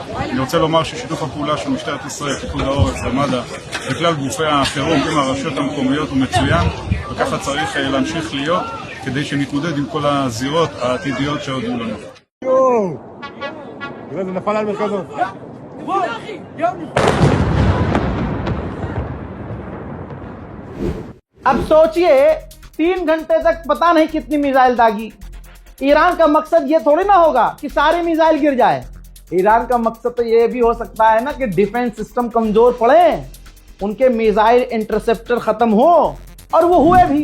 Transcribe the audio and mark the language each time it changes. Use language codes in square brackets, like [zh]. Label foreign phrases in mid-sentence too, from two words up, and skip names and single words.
[he] אני רוצה לומר ששיתוף הפעולה של משטרת ישראל, פיקוד העורף ומד"א וכלל גופי החירום עם הרשויות המקומיות הוא מצוין, וככה צריך להמשיך להיות כדי שנתמודד עם כל הזירות העתידיות שעוד יהיו לנו. זה נפל על מרכזו. [hi] अब सोचिए 3 घंटे तक पता नहीं कितनी मिसाइल दागी। ईरान का मकसद ये थोड़ी ना होगा कि सारी मिसाइल गिर जाए। ईरान का मकसद तो ये भी हो सकता है ना कि [en] defense system [hi] कमजोर पड़े, उनके [en] missile interceptor [hi] खत्म हो, और वो हुए भी।